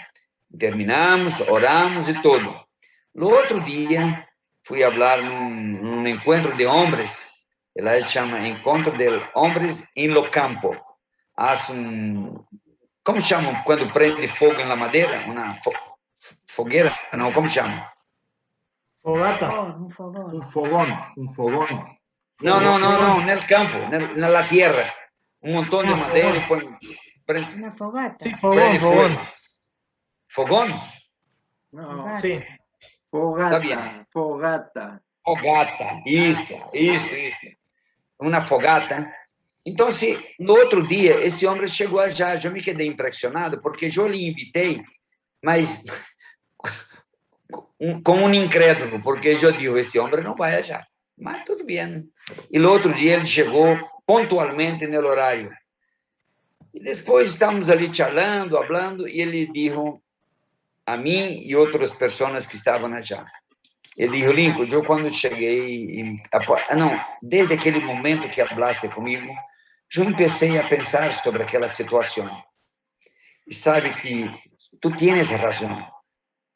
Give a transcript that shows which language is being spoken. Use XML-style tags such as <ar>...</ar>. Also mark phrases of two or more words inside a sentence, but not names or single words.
<pt>Terminamos, oramos e tudo. No outro dia, fui falar num encontro de homens, ela chama Encontro de Homens em lo Campo. Como chamam quando prende fogo na madeira? Uma fogueira? Não, como chamam?</pt> <es>Fogata. Un fogón.</es> <pt>No, no campo, na tierra.</pt> <es>Un montón de madera y prende. Una fogata. Sí, fogón. ¿Fogón? No, Sí. fogata. Fogata,</es> <pt>isto. Uma fogata. Então, no outro dia, esse homem chegou já, eu me quedei impressionado, porque eu lhe invitei, mas como um incrédulo, porque eu digo, esse homem não vai já. Mas tudo bem. E no outro dia ele chegou pontualmente no horário. E depois estamos ali</pt> <es>charlando, hablando,</es> <pt>e ele disse a mim e outras pessoas que estavam allá. Ele disse, Lincoln, eu quando cheguei... desde aquele momento que falaste comigo, eu comecei a pensar sobre aquela situação. E sabe que</pt> <es>tu tienes</es> <pt>razão.</pt>